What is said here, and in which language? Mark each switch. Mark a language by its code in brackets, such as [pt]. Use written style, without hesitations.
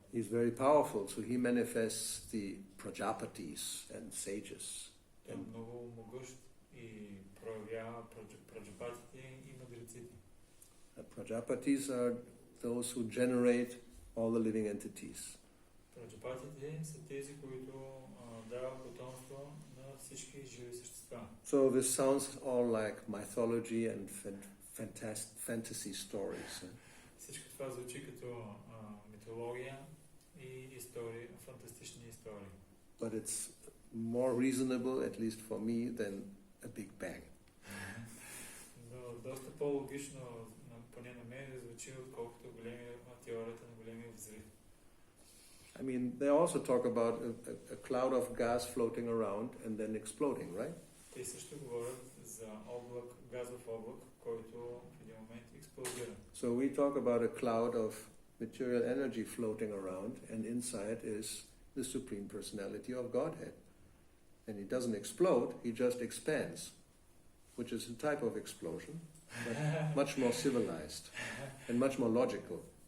[en] He's very powerful, so he manifests the Prajapatis and sages. [bg] Той е много могъщ и проявява праджапатите и мъдреците. [en] Prajapatis are those who generate all the living entities. [bg] Праджапатите са тези, които дават потомство на всички живи същества. [en] So this sounds all like mythology and fantasy stories. [bg] Всичко това звучи като митология и истории, фантастични истории. [en] But it's more reasonable, at least for me, than a Big Bang. [bg] Но доста по-логично, поне на мен, звучи, отколкото теорията на големия взрив. [en] I mean, they also talk about a cloud of gas floating around and then exploding, right? [bg] Те също говорят за облак, газов облак, който в един момент експлодира. [en] So we talk about a cloud of material energy floating around, and inside is the Supreme Personality of Godhead. And he doesn't explode, he just expands, which is a type of explosion, but much more civilized and much more logical.